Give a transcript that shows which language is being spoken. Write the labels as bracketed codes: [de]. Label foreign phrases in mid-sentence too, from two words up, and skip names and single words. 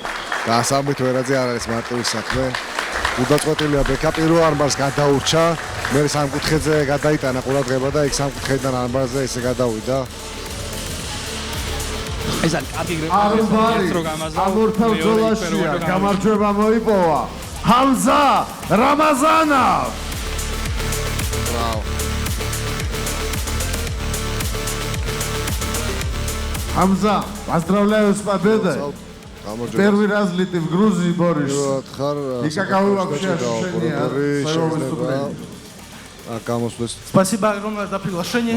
[ka] გასამით ვერაძე არ არის მარტივი საქმე. უდაწყვეტილია ბექა პირველ ანბარს გადაურჩა, მე სამკუთხედზე გადაიტანა ყურადღება და იქ სამკუთხედიდან ანბარზე ესე გადავიდა. ეს არის კარგი გრეპლინგი, ამორფელ ბრძოლაშია გამარჯვება მოიპოვა ჰამზა რამაზანოვ. ბრავო. [ru] Хамза, поздравляю с победой. Первый раз ли ты в Грузии борешься? И каковы вообще ощущения своего выступления? Спасибо огромное за приглашение.